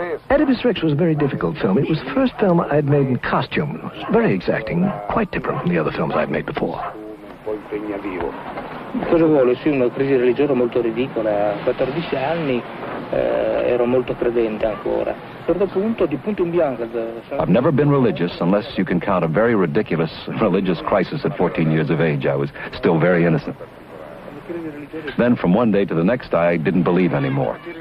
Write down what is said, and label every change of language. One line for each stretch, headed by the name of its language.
English: Oedipus Rex was a very difficult film. It was the first film I'd made in costume. It was very exacting, quite different from the other films I'd made before.
Italian: Cosa vuole? Sì, una crisi religiosa molto ridicola. A 14 anni ero molto credente ancora. A un certo punto, di punto in bianco...
English: I've never been religious unless you can count a very ridiculous religious crisis at 14 years of age. I was still very innocent. Then from one day to the next, I didn't believe anymore.